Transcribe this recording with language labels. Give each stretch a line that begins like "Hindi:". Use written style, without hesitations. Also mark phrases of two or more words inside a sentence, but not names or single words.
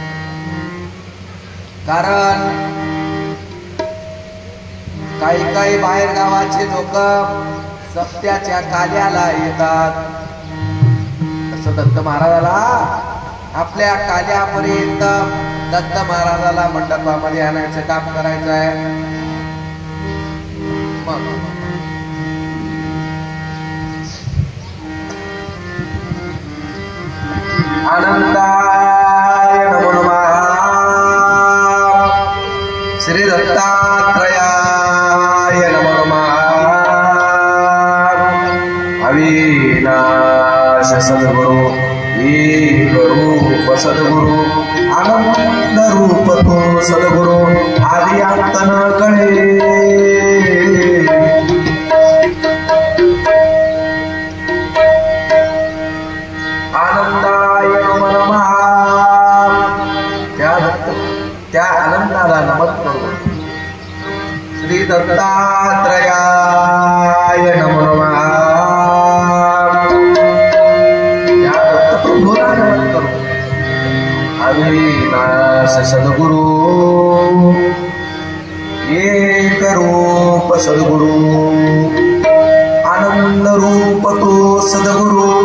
Marathi: कारण काही बाहेर गावाचे लोक सप्त्याच्या काल्याला येतात. तसं दत्त महाराजाला आपल्या काल्यापर्यंत दत्त महाराजाला मंडपामध्ये आणायचं काम करायचं आहे.
Sanskrit: आनंदाय नमो नमः. श्री दत्तात्रयाय नमो नमः.
Marathi: अविनाश सद्गुरु एक रूप सद्गुरु, आनंद रूप तो सद्गुरु, आदि अंत न कळे.
Sanskrit: आनंदाय नमो नमः.
Marathi: त्या आनंदाला नमन करू.
Sanskrit: श्री दत्तात्रयाय नमो नमः.
Marathi: या दत्तप्रभूला नमन करू. अविनाश सद्गुरु एक रूप सद्गुरु, आनंद रूप तो सद्गुरु.